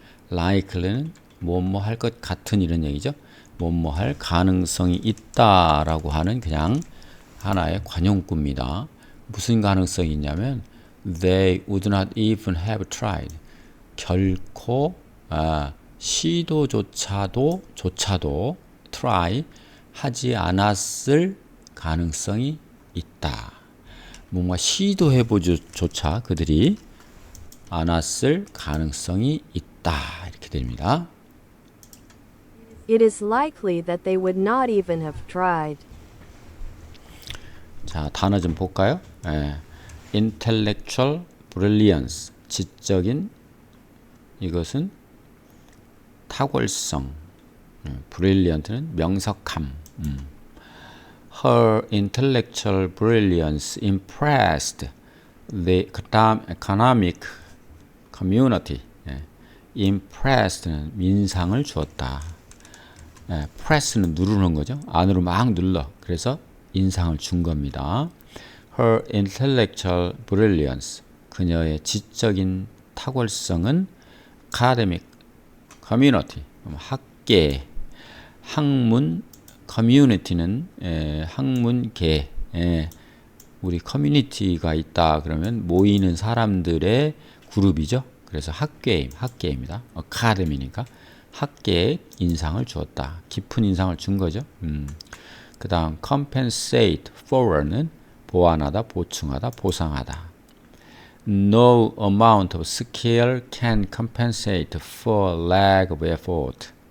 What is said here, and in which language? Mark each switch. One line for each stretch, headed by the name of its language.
Korean: likely는 뭐뭐할 것 같은 이런 얘기죠. 뭐뭐할 가능성이 있다라고 하는 그냥 하나의 관용구입니다. 무슨 가능성이 있냐면
English: they would not even have tried.
Korean: 결코 시도조차도 try 하지 않았을 가능성이 있다. 뭔가 시도해보조차 그들이 않았을 가능성이 있다. 이렇게 됩니다.
English: It is likely that they would not even have tried.
Korean: 자, 단어 좀 볼까요?
English: intellectual brilliance,
Korean: 지적인, 이것은 탁월성, brilliant는 명석함.
English: Her intellectual brilliance impressed the economic community.
Korean: impressed는 민상을 주었다. press는 누르는 거죠. 안으로 막 눌러. 그래서 인상을 준 겁니다.
English: Her intellectual brilliance,
Korean: 그녀의 지적인 탁월성은
English: academic community,
Korean: 학계, 학문, community는 학문계, 우리 커뮤니티가 있다 그러면 모이는 사람들의 그룹이죠. 그래서 학계입니다. academy니까 학계에 인상을 주었다. 깊은 인상을 준 거죠. 그 다음 compensate for는 보완하다, 보충하다, 보상하다.
English: No amount of skill can compensate for lack of effort.